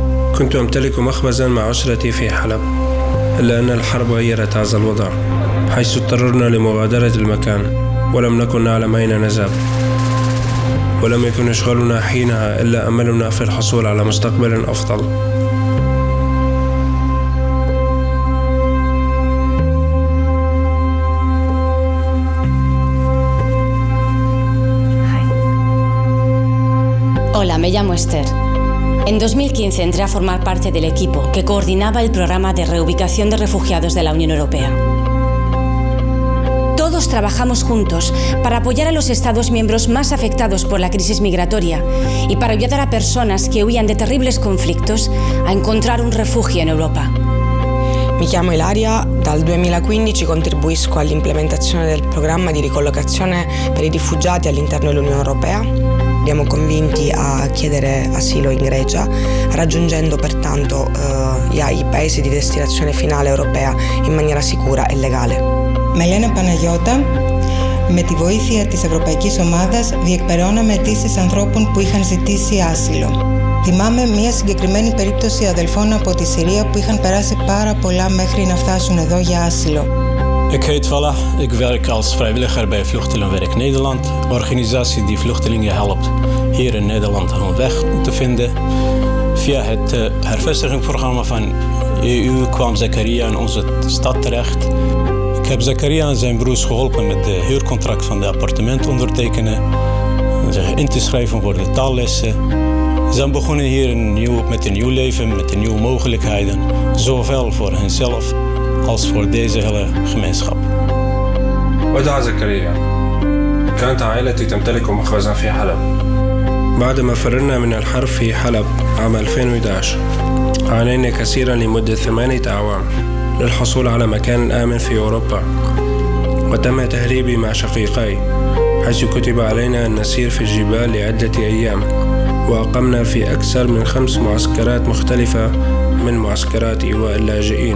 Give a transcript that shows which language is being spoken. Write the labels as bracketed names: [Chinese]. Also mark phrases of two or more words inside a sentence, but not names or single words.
[Arabic] كنت أمتلك مخبزا مع أسرتي في حلب، إلا أن الحرب غيرت هذا الوضع، حيث اضطررنا لمغادرة المكان ولم نكن نعلم أين نذهب. ولم يكن يشغلنا حينها إلا أملنا في الحصول على مستقبل أفضل. [Spanish] Hola, me llamo Esther. En 2015 entré a formar parte del equipo que coordinaba el programa de reubicación de refugiados de la Unión Europea. Todos trabajamos juntos para apoyar a los Estados miembros más afectados por la crisis migratoria y para ayudar a personas que huían de terribles conflictos a encontrar un refugio en Europa. [Italian] Mi chiamo Ilaria, dal 2015 contribuisco all'implementazione del programma di ricollocazione per i rifugiati all'interno dell'Unione Europea. Siamo convinti a chiedere asilo in Grecia, raggiungendo pertanto i paesi di destinazione finale europea in maniera sicura e legale. [Greek] Με λένε Παναγιώτα. Με τη βοήθεια της Ευρωπαϊκής Ομάδας διεκπεραιώναμε αιτήσεις ανθρώπων που είχαν ζητήσει άσυλο. Θυμάμαι μια συγκεκριμένη περίπτωση αδελφών από τη Συρία που είχαν περάσει πάρα πολλά μέχρι να φτάσουν εδώ για άσυλο. [Dutch] Ik heet Valah, ik werk als vrijwilliger bij Vluchtelingenwerk Nederland, een organisatie die vluchtelingen helpt hier in Nederland hun weg te vinden. Via het hervestigingsprogramma van EU kwam Zakaria in onze stad terecht. Ik heb Zakaria en zijn broers geholpen met de huurcontract van de appartement ondertekenen, zich in te schrijven voor de taallessen. Ze zijn begonnen hier met een nieuw leven, met nieuwe mogelijkheden, zowel voor henzelf als voor deze hele gemeenschap. [Arabic] ودع زكريا. كانت عائلتي تمتلك مخبزا في حلب. بعدما فررنا من الحرب في حلب عام 2011 عانينا كثيرا لمدة 8 أعوام للحصول على مكان آمن في أوروبا، وتم تهريبي مع شقيقي، حيث كتب علينا أن نسير في الجبال لعدة أيام، وأقمنا في أكثر من 5 معسكرات مختلفة من معسكرات إيواء اللاجئين.